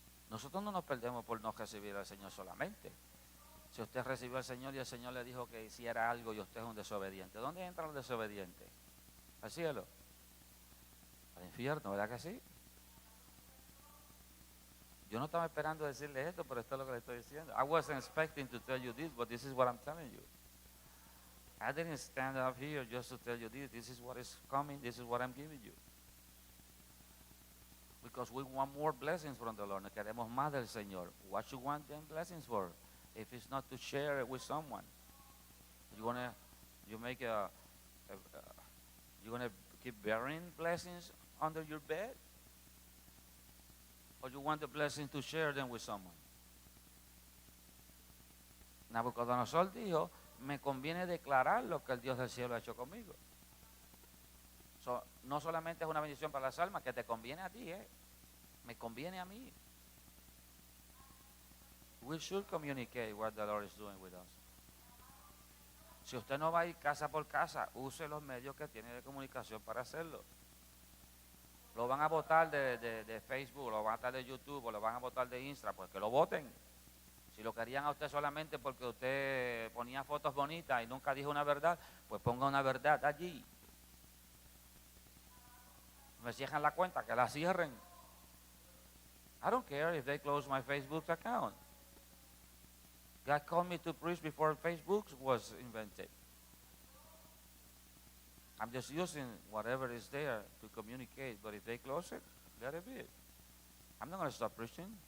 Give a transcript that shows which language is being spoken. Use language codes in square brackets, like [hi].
[es] Nosotros no nos perdemos por no recibir al Señor solamente. Si usted recibió al Señor y el Señor le dijo que hiciera algo y usted es un desobediente, ¿dónde entran los desobedientes? ¿Al cielo? Al infierno, ¿verdad que sí? Yo no estaba esperando decirle esto, pero esto es lo que le estoy diciendo. [en] I wasn't expecting to tell you this, but this is what I'm telling you. I didn't stand up here just to tell you this. This is what is coming. This is what I'm giving you. Because we want more blessings from the Lord. [es] Queremos más del Señor. [en] What you want them blessings for? If it's not to share it with someone. You gonna keep burying blessings under your bed? Or you want the blessing to share them with someone? [es] Nabucodonosor dijo, me conviene declarar lo que el Dios del cielo ha hecho conmigo. So, no solamente es una bendición para las almas, que te conviene a ti, me conviene a mí. [en] We should communicate what the Lord is doing with us. [es] Si usted no va a ir casa por casa, use los medios que tiene de comunicación para hacerlo. Lo van a votar de Facebook, lo van a votar de YouTube, o lo van a votar de Instagram, pues que lo voten. Si lo querían a usted solamente porque usted ponía fotos bonitas y nunca dijo una verdad, pues ponga una verdad allí. Me cierran la cuenta, que la cierren. [en] I don't care if they close my Facebook account. God called me to preach before Facebook was invented. I'm just using whatever is there to communicate, but if they close it, let it be. I'm not going to stop preaching.